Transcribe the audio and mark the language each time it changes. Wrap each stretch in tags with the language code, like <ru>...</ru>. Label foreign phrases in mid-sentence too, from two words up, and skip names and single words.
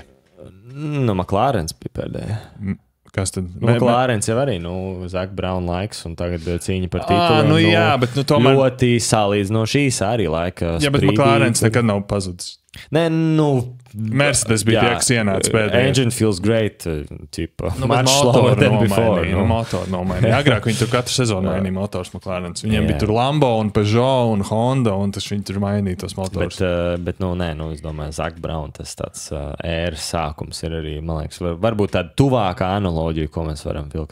<lv>McLarens bija pēdējie. Kas tad? McLarens jau arī, Zak Brown laiks, un tagad cīņa par tituliem. Jā, bet tomēr... Ļoti salīdzinoši īsa arī laika sprīdī. Jā, bet McLarens nekad nav pazudis. Nē, Mercedes bija tie, kas ienāca pēdējā.</lv> <en>Engine feels great,</en> <lv>tipa. Motoru nomainīja. Agrāk viņi tur katru sezonu mainīja motors McLarens. Viņiem bija tur Lambo un Peugeot un Honda, un tas viņi tur mainīja tos motors. Bet es domāju, Zak Brown, tas tāds ēras sākums ir arī, man liekas, varbūt tāda tuvākā analoģija, ko mēs varam vilkt.</lv>